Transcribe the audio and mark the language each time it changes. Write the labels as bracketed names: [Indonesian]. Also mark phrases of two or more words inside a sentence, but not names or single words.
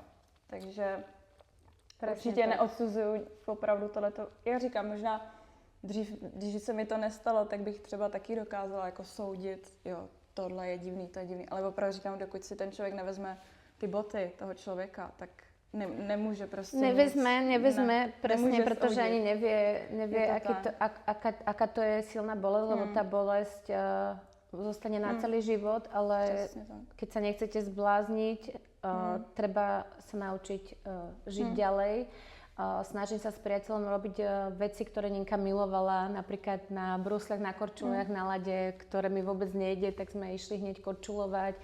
[Czech] Takže určitě neodsuzuju opravdu tohleto. Já říkám, možná dřív, když se mi to nestalo, tak bych třeba taky dokázala jako soudit, jo, tohle je divný, to je divný. Ale opravdu říkám, dokud si ten člověk nevezme ty boty toho člověka, tak nemůže prostě [Slovak] nevezme presne, pretože ani nevie aká to je silná bolesť, lebo tá bolesť zostane na celý život, ale keď sa nechcete zblázniť, treba sa naučiť žiť ďalej. Snažím sa s priateľom robiť veci, ktoré Ninka milovala, napríklad na brusliach, na korčuliach, na lade, ktoré mi vôbec nejde, tak sme išli hneď korčulovať.